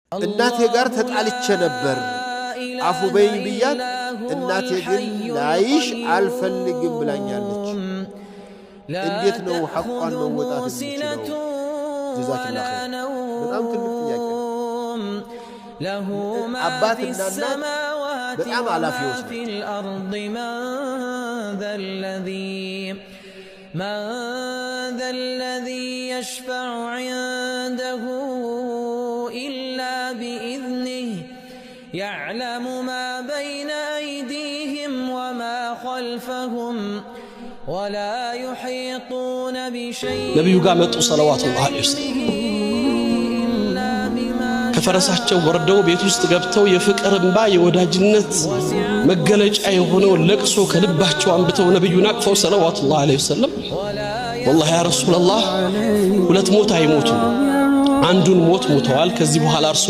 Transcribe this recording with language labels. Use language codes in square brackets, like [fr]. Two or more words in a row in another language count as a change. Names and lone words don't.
[am] እናቴ ጋር ተጣልቼ ነበር አፉ በይኝ ብያት እናቴ ግን ላይሽ አልፈልግም ብላኛለች እንዴት ነው ሐቋን መወጣት የምችለው [ar] جزاك الله خير [am] በጣም ትልቅ ጥያቄ አባትና እናት በጣም አላፊዎች [ar] من ذا الذي يشفع عنده إلا بإذنه يعلم ما بين أيديهم وما خلفهم ولا يحيطون بشيء نبي قامت صلوات الله عليه وسلم [am] ከፈረሳቸው ወርደው ቤት ውስጥ ገብተው የፍቅር እንባ የወዳጅነት መገለጫ የሆነው ለቅሶ ከልባቸው አንብተው ነብዩን አቅፈው [ar] صلوات الله عليه وسلم والله يا رسول الله [am] ሁለት ሞት አይሞቱ አንዱን ሞት ሞተዋል ከዚህ በኋላ እርሱ